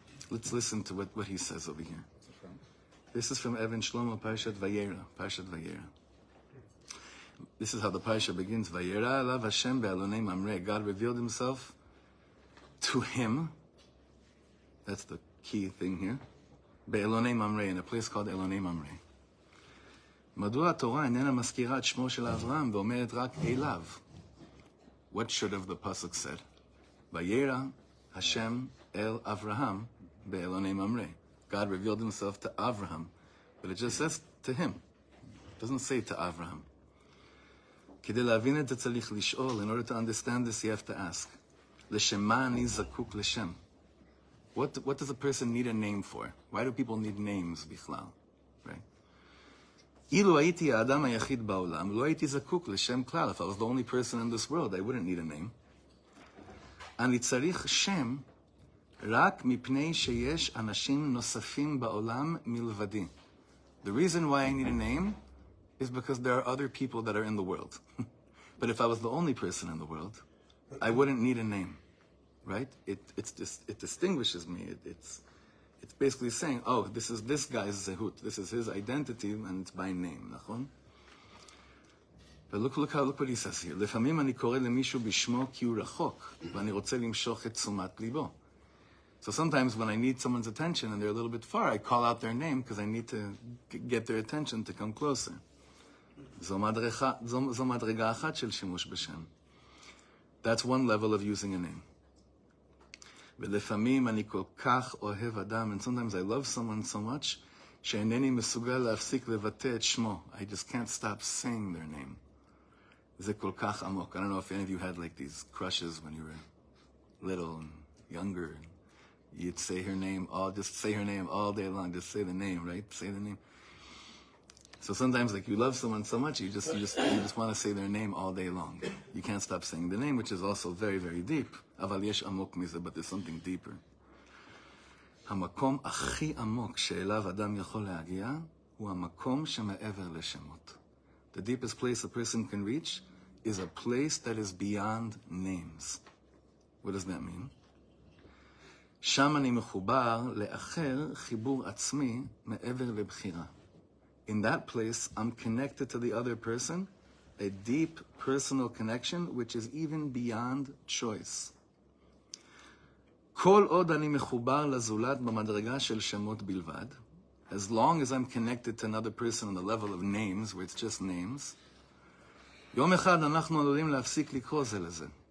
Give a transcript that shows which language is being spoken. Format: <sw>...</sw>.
<en>Let's listen to what he says over here. This is from Rav Shlomo Parshat Vayera. This is how the parsha begins.</en> <he>Vayera alav Hashem be'alonei mamre.</he> <en>God revealed himself to him. That's the key thing here. Be'alonei mamre, in a place called Elonei Mamre.</en> <he>מדוע התורה איננה מזכירה את שמו של אברהם ואומרת רק אליו?</he> <en>What should have the pasuk said?</en> <he>Vayera Hashem el Avraham be'elonei mamre.</he> <en>God revealed himself to Avraham, but it just says to him. It doesn't say to Avraham.</en> <he>כדי להבין את זה צריך לשאול.</he> <en>In order to understand this, you have to ask.</en> <he>לשם מה אני זקוק לשם?</he> <en>What does a person need a name for? Why do people need names בכלל? Right?</en> <he>אילו הייתי האדם היחיד בעולם, לא הייתי זקוק לשם כלל.</he> <en>If I was the only person in this world, I wouldn't need a name.</en> <he>אני צריך שם רק מפני שיש אנשים נוספים בעולם מלבדי.</he> <en>The reason why I need a name is because there are other people that are in the world. But if I was the only person in the world, I wouldn't need a name, right? It distinguishes me. It's basically saying, oh, this is this guy's zehut. This is his identity, and it's by name. Nachon? But look what he says here.</en> <he>לפעמים אני קורא למישהו בשמו כי הוא רחוק, ואני רוצה למשוך את תשומת ליבו.</he> <en>So sometimes when I need someone's attention and they're a little bit far, I call out their name because I need to get their attention to come closer.</en> <he>זו מדרגה אחת של שימוש בשם.</he> <en>That's one level of using a name.</en> <he>ולפעמים אני כל כך אוהב אדם,</he> <en>and sometimes I love someone so much,</en> <he>שאינני מסוגל להפסיק לבטא את שמו.</he> <en>I just can't stop saying their name.</en> <he>זה כל כך עמוק.</he> <en>I don't know if any of you had like these crushes when you were little and younger. You'd say her name, just say her name all day long. Just say the name, right? Say the name. So sometimes, like, you love someone so much, you just want to say their name all day long. You can't stop saying the name, which is also very, very deep.</en> <he>אבל יש עמוק מזה,</he> <en>but there's something deeper.</en> <he>המקום הכי עמוק שאליו אדם יכול להגיע, הוא המקום שמעבר לשמות.</he> <en>The deepest place a person can reach is a place that is beyond names. What does that mean?</en> <he>שם אני מחובר לאחר חיבור עצמי מעבר לבחירה.</he> <en>In that place, I'm connected to the other person, a deep personal connection, which is even beyond choice.</en> <he>כל עוד אני מחובר לזולת במדרגה של שמות בלבד,</he> <en>as long as I'm connected to another person on the level of names, where it's just names,</en> <he>יום אחד אנחנו עלולים להפסיק לקרוא זה לזה.</he>